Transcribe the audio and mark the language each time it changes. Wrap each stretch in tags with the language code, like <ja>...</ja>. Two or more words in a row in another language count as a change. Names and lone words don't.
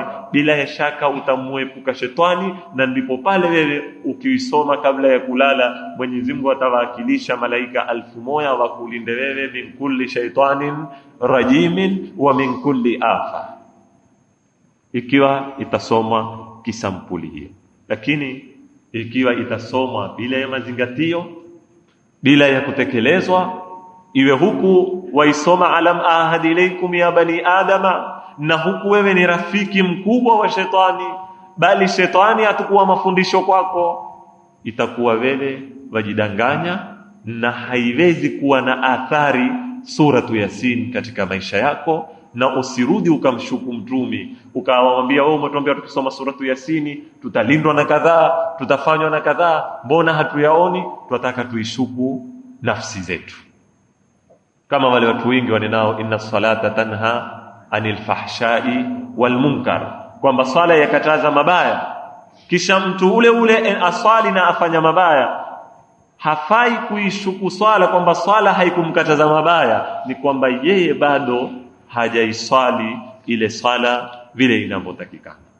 <sw>Bila ya shaka utamuepuka shetani, na ndipo pale wewe ukiisoma kabla ya kulala, Mwenyezi Mungu atawakilisha malaika 1000 wakulinde wewe</sw> <ar>من كل شيطان رجيم ومن كل آفة.</ar> <sw>ikiwa itasomwa kisampuli hiyo. Lakini ikiwa itasomwa bila ya mazingatio, bila ya kutekelezwa, iwe huku waisoma</sw> <ar>ألم أعهد إليكم يا بني آدم,</ar> <sw>na huku wewe ni rafiki mkubwa wa shetani, bali shetani atakuwa mafundisho kwako, itakuwa wewe wajidanganya na haiwezi kuwa na athari suratu Yasin katika maisha yako. Na usirudi ukamshuku mtumi ukamwambia wewe umetuambia tukisoma suratu Yasini tutalindwa na kadhaa, tutafanywa na kadhaa, mbona hatuyaoni? Tunataka tuishuku nafsi zetu, kama wale watu wengi wanenao</sw> <ar>إن الصلاة تنهى عن الفحشاء والمنكر,</ar> <sw>kwamba swala yakataza mabaya, kisha mtu ule ule aswali na afanya mabaya. Hafai kuishuku swala kwamba swala haikumkataza mabaya, ni kwamba yeye bado hajaiswali ile swala vile inavyotakikana.</sw>